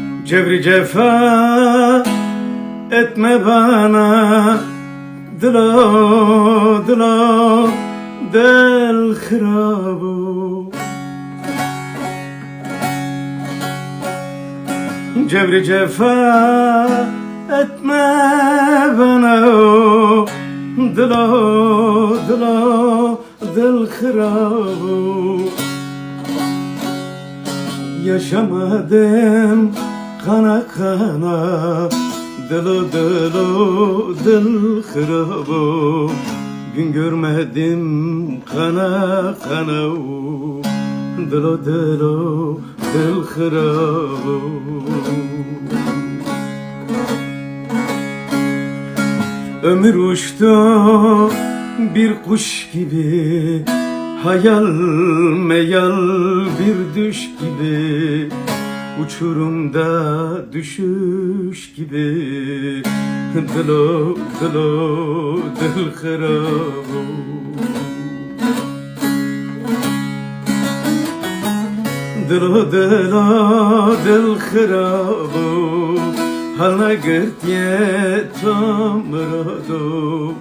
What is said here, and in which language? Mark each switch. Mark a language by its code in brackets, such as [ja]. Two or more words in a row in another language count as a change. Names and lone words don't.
[tr] Cevri cefa etme bana, [ku] dilo dilo del hirabu. [tr] Cevri cefa etme bana, [ku] dilo dilo del hirabu. [tr] Yaşamadım kana kana, [ku] dilo dilo del hirabu. [tr] Gün görmedim kana kana, [ku] dilo dilo del hirabu. [tr] Ömür uçtu bir kuş gibi, hayal meyal bir düş gibi, uçurumda düşüş gibi, [ku] dilo dilo del hirabu. Dilo dilo del hirabu, halna girtiye tamrado.